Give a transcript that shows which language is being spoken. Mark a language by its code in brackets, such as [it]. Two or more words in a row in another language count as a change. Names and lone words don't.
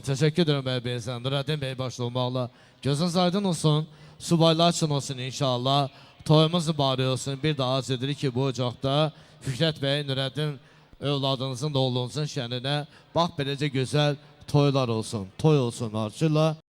[tr] Teşekkür ederim Bey Beysen. Nurettin Bey başta olmakla. [az] Gözünüz aydın olsun. Subaylar için olsun inşallah. Toyumuz mübarək olsun. Bir daha arz edirik ki bu ocaqda Fikrət Bey, Nurettin övladınızın da oğlunuzun şəninə bax beləcə gözəl toylar olsun. Toy olsun arzular.